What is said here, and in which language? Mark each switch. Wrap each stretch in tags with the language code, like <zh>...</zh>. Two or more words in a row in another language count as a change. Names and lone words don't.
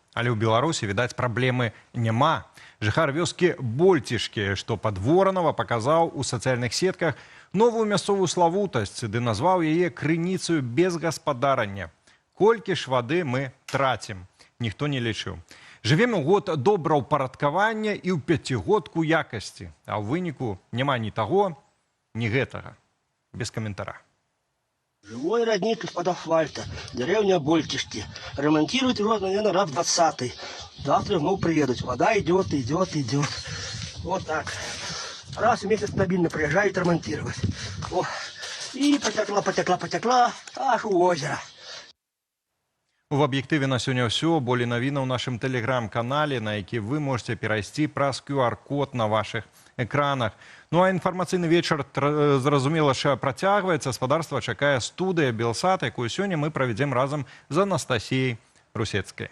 <be>Але ў Беларусі, відаць, праблемы няма. Жыхар вёскі Больцішкі, што пад Воранова, паказаў у сацыяльных сетках новую мясцовую славутасць, ды назваў яе крыніцаю безгаспадарання. Колькі ж вады мы трацім, ніхто не лічыў. Жывем у год добраўпарадкавання і ў пяцігодку якасці, а ў выніку няма ні таго, ні гэтага. Без каментара.</be> <ru>Живой родник из-под асфальта, деревня Больтишки. Ремонтируют его, наверное, раз 20-й. Завтра вновь приедут. Вода идет, идет, идет. Вот так. Раз в месяц стабильно приезжает ремонтировать. О. И потекла, аж у озера.</ru> <be>У аб'ектыве на сёння ўсё. Болей навінаў у нашым тэлеграм-канале, на які вы можете перайсці праз QR-код на вашых экранах. Ну а інфармацыйны вечар, зразумела, що працягваецца. Гаспадарства чакае студыя Белсат, якую сёння мы правядзем разам з Анастасіяй Русецкай.</be>